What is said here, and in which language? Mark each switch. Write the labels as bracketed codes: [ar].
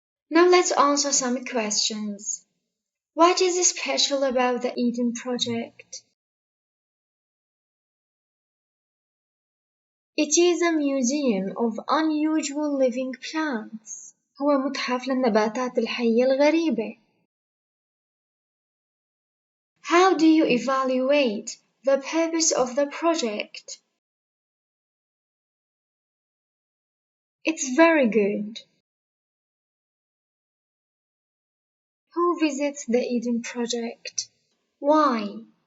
[en] Now let's answer some questions. What is special about the Eden Project? It is a museum of unusual living plants. [ar] هو متحف للنباتات الحية الغريبة. [en] How do you evaluate the purpose of the project? It's very good. Who visits the Eden Project? Why?